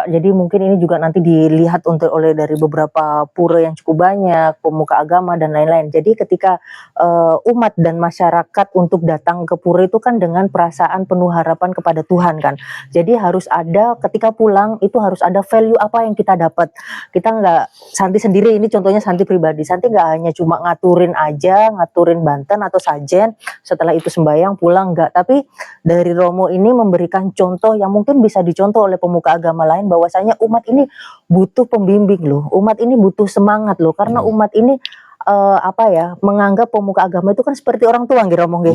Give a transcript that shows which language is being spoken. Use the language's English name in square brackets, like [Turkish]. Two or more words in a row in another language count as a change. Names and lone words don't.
[Indonesian] Jadi mungkin ini juga nanti dilihat oleh dari beberapa pura yang cukup banyak, pemuka agama dan lain-lain. Jadi ketika umat dan masyarakat untuk datang ke pura itu kan dengan perasaan penuh harapan kepada Tuhan kan. Jadi harus ada ketika pulang itu harus ada value apa yang kita dapat. Kita nggak, Santi sendiri ini contohnya Santi pribadi. Santi nggak hanya cuma ngaturin ngaturin Banten atau sajen, setelah itu sembahyang pulang nggak. Tapi dari Romo ini memberikan contoh yang mungkin bisa dicontoh oleh pemuka agama lain, bahwasanya umat ini butuh pembimbing loh, umat ini butuh semangat loh, karena umat ini menganggap pemuka agama itu kan seperti orang tua gitu Romo.